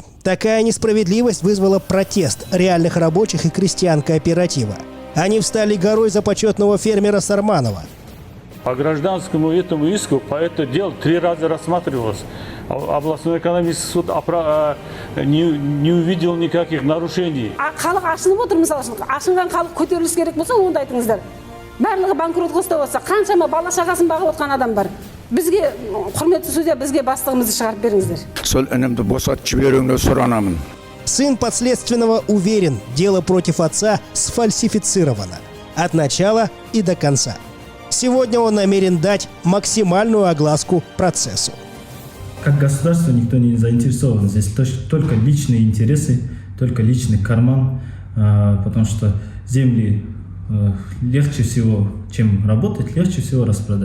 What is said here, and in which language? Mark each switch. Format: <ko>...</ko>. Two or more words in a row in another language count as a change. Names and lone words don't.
<ru>Такая несправедливость вызвала протест реальных рабочих и крестьян кооператива. Они встали горой за почетного фермера Сарманова. По гражданскому этому иску, по этому делу 3 раза рассматривалось. Областной экономический суд не увидел никаких нарушений.</ru> <kk>Халық ашынып отыр, мысалы үшін ашынған халық көтеріліс керек болса, онда айтыңыздар. Барлығы банкротқа ұстап отса, қаншама бала шағасын бағып отқан адам бар. Бізге, құрметті судья, бізге бастығымызды шығарып беріңіздер. Сол інімді босатып жіберуіңді сұранамын.</kk> <ru>Сын подследственного уверен, дело против отца сфальсифицировано. От начала и до конца. Сегодня он намерен дать максимальную огласку процессу. Как государство никто не заинтересован. Здесь только личные интересы, только личный карман, потому что земли легче всего, чем работать, легче всего распродать.</ru>